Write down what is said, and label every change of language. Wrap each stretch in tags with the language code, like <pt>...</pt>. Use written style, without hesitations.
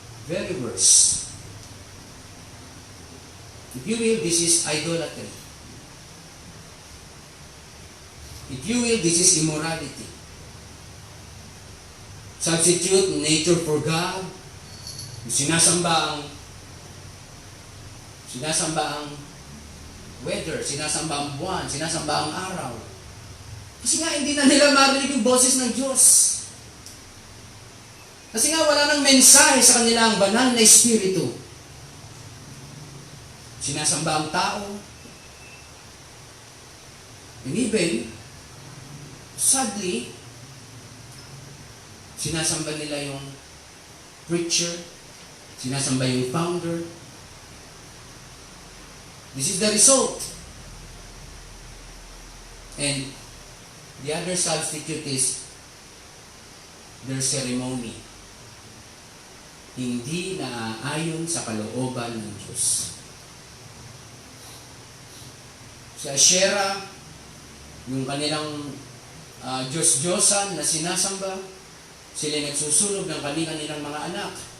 <en>Very worse. If you will, this is idolatry. If you will, this is immorality. Substitute nature for God.</en> <tl>Sinasamba ang weather, sinasamba ang buwan, sinasamba ang araw. Kasi nga hindi na nila marinig yung boses ng Diyos. Kasi nga wala nang mensahe sa kanila ang banal na espiritu. Sinasamba ang tao.</tl> <en>And even, sadly,</en> <tl>sinasamba nila yung preacher, sinasamba yung founder.</tl> <en>This is the result. And the other substitute is their ceremony.</en> <tl>Hindi naaayon sa kalooban ng Diyos. Sa Asherah, yung kanilang Diyos-Diyosan na sinasamba, sila nagsusunog ng kanilang mga anak.</tl>